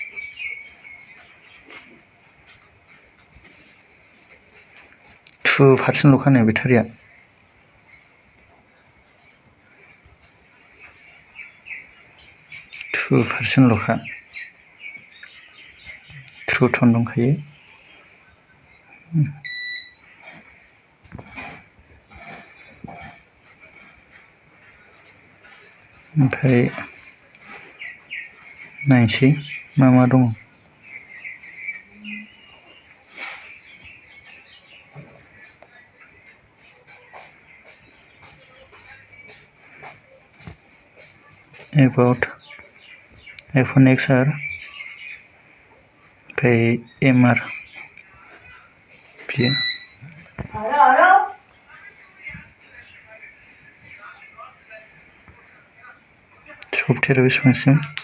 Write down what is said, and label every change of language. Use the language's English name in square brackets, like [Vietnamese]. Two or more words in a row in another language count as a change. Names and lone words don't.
[Bodo] 2% ल'खा नै बेटारिया ल'खा 2 टन दंखायो ओमफ्राय नायनोसै मा मा दङ about iPhone XR ओमफ्राय MR बियो सफ्टवेयार बेसेबांसिम